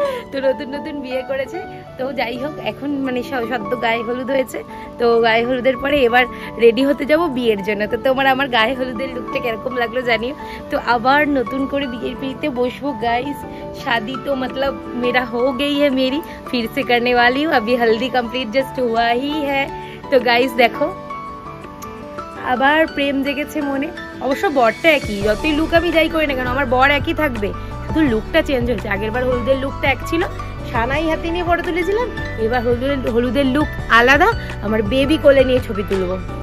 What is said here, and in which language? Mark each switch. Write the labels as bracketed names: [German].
[Bangla] তো নতুন নতুন বিয়ে করেছে, তো যাই হোক এখন মানে সদ্য গায়ে হলুদ হয়েছে। তো গায়ে হলুদের পরে এবার রেডি হতে যাব বিয়ের জন্য। তো তোমার আমার গায়ে হলুদের লুকটা কিরকম লাগলো জানিও। তো আবার নতুন করে বিয়ের পিড়িতে বসবো গাইস। [Hindi] शादी तो मतलब मेरा हो गई है, मेरी फिर से करने वाली हूँ, अभी हल्दी कंप्लीट जस्ट हुआ ही है। तो गाइस देखो [Bangla] আবার প্রেম জেগেছে মনে। অবশ্য বরটা একই, যতই লুক আমি যাই করি না কেন আমার বর একই থাকবে, শুধু লুকটা চেঞ্জ হয়েছে। আগের বার হলুদের লুকটা এক ছিল, সানাই হাতে নিয়ে ফটো তুলেছিলাম, এবার হলুদের লুক আলাদা, আমার বেবি কোলে নিয়ে ছবি তুলবো।